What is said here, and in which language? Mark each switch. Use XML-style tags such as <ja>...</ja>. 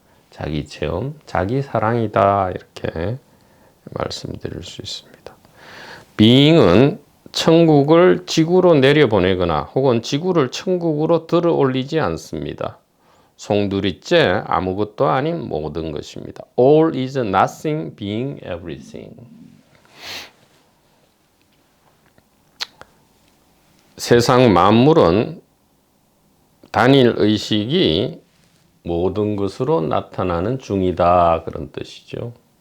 <ko>자기 체험, 자기 사랑이다 이렇게 말씀드릴 수 있습니다. being은 천국을 지구로 내려보내거나 혹은 지구를 천국으로 들어 올리지 않습니다. 송두리째 아무것도 아닌 모든 것입니다.</ko> <en>All is nothing being everything.</en> <ko>세상 만물은 단일의식이 모든 것으로 나타나는 중이다 그런 뜻이죠.</ko>